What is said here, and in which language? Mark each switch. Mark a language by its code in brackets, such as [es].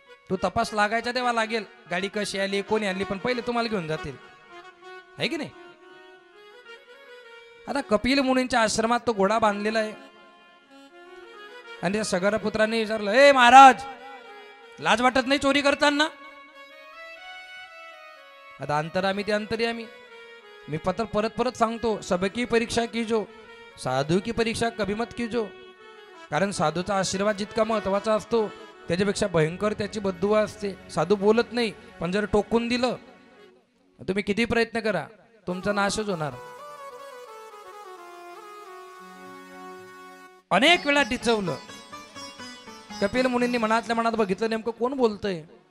[mr] तू तपास लागायचा तेव्हा लागेल, गाडी कशी आली, कोणी आणली, पण पहिले तुम्हाला घेऊन जातील, आहे की नाही? आता कपिल मुनींच्या आश्रमात तो घोडा बांधलेला आहे आणि त्या सगरपुत्रांनी विचारलं, ए महाराज, लाज वाटत नाही चोरी करताना? आता अंतरामी ते अंतर्यामी. मी परत परत सांगतो, [hi] सबकी परीक्षा कीजो, साधू की परीक्षा कभी मत कीजो. [mr] कारण साधूचा आशीर्वाद जितका महत्वाचा असतो त्याच्यापेक्षा भयंकर त्याची बद्दुआ असते. साधू बोलत नाही, पण जर टोकून दिलं तुम्ही किती प्रयत्न करा, तुमचा नाशच होणार. अनेक वेळा डिचवलं. कपिल मुनींनी मनातल्या मनात बघितलं नेमकं कोण बोलतंय.